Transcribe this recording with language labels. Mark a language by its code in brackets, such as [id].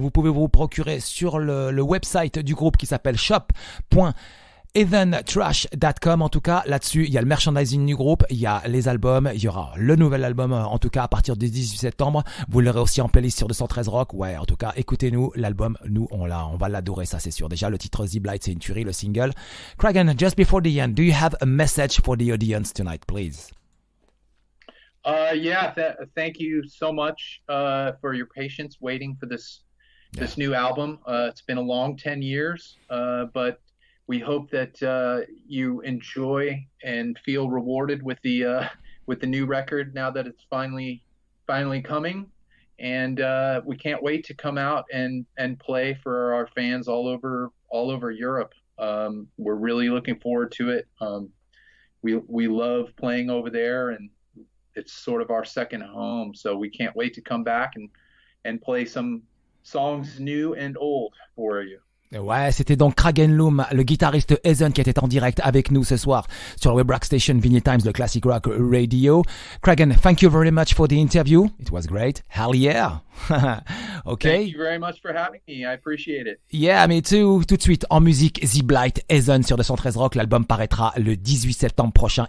[fr] Vous pouvez vous procurer sur le website du groupe qui s'appelle shop.heathentrash.com. En tout cas, là-dessus, il y a le merchandising du groupe, il y a les albums, il y aura le nouvel album, en tout cas, à partir du 18 septembre. Vous l'aurez aussi en playlist sur 213 Rock. Ouais, en tout cas, écoutez-nous, l'album, nous, on va l'adorer, ça, c'est sûr. Déjà, le titre The Blight, c'est une tuerie, le single. [en] Kragen, just before the end, do you have a message for the audience tonight, please? Yeah, thank you so much for your patience waiting for this new album. It's been a long 10 years, but we hope that you enjoy and feel rewarded with the new record now that it's finally coming, and we can't wait to come out and play for our fans all over Europe. We're really looking forward to it. We love playing over there, and it's sort of our second home. So we can't wait to come back and play some songs new and old for you. [fr] Ouais, c'était donc Kragen Lum, le guitariste Heathen, qui était en direct avec nous ce soir sur la web rock station Vinylestimes, le classic rock radio. [en] Kragen, thank you very much for the interview. It was great. Hell yeah. Okay. Thank you very much for having me. I appreciate it. Yeah, me too. [fr] Tout de suite, en musique, The Blight, Heathen sur 213 Rock. L'album paraîtra le 18 septembre prochain.